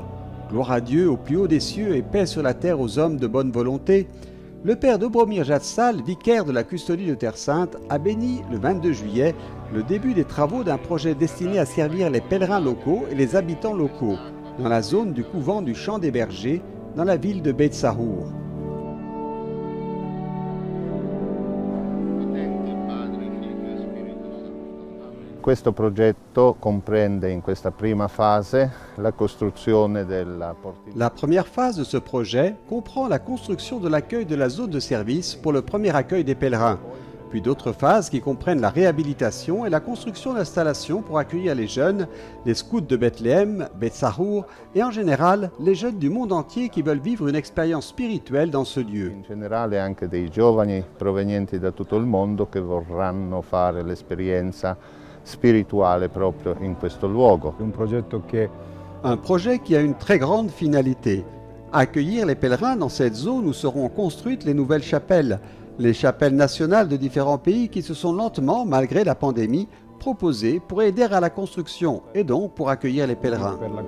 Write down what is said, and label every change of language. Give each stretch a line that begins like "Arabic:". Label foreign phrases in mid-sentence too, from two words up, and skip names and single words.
French: gloire à Dieu au plus haut des cieux et paix sur la terre aux hommes de bonne volonté, le père Dobromir Jatsal, vicaire de la custodie de Terre Sainte, a béni le 22 juillet le début des travaux d'un projet destiné à servir les pèlerins locaux et les habitants locaux, dans la zone du couvent du Champ des Bergers, dans la ville de Beit Sahur.
Italian: Questo progetto comprende in questa prima fase la costruzione della portineria.
French: La première phase de ce projet comprend la construction de l'accueil de la zone de service pour le premier accueil des pèlerins, puis d'autres phases qui comprennent la réhabilitation et la construction d'installations pour accueillir les jeunes, les scouts de Bethléem, Beit Sahur et en général les jeunes du monde entier qui veulent vivre une expérience spirituelle dans ce lieu.
Italian: In generale anche dei giovani provenienti da tutto il mondo che vorranno fare l'esperienza spirituale proprio in questo luogo.
French: Un projet qui a une très grande finalité, accueillir les pèlerins dans cette zone où seront construites les nouvelles chapelles, les chapelles nationales de différents pays qui se sont lentement, malgré la pandémie, proposées pour aider à la construction et donc pour accueillir les pèlerins.